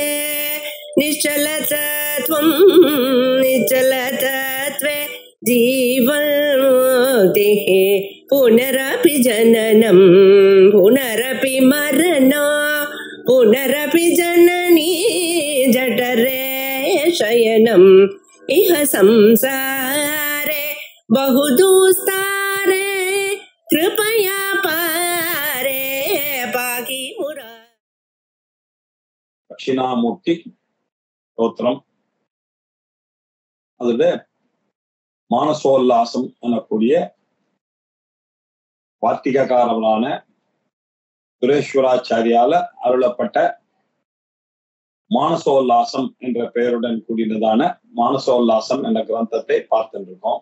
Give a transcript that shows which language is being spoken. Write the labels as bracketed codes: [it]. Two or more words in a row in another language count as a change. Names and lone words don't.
[sa] निश्चलतत्वं निश्चलतत्वे जीवन्मुक्तिः पुनरपि जननं पुनरपि मरणं पुनरपि जननी जठरे शयनम् इह संसारे बहुदुस्तारे कृपया पारे पाहि मुरा. [ta] தட்சிணாமூர்த்தி ஸ்தோத்திரம். அதுல மானசோல்லாசம் எனக்கூடிய வார்த்திகக்காரர்களான சுரேஸ்வராச்சாரியால அருளப்பட்ட மானசோல்லாசம் என்ற பெயருடன் கூடினதான மானசோல்லாசம் என்ற கிரந்தத்தை பார்த்துட்டு இருக்கோம்.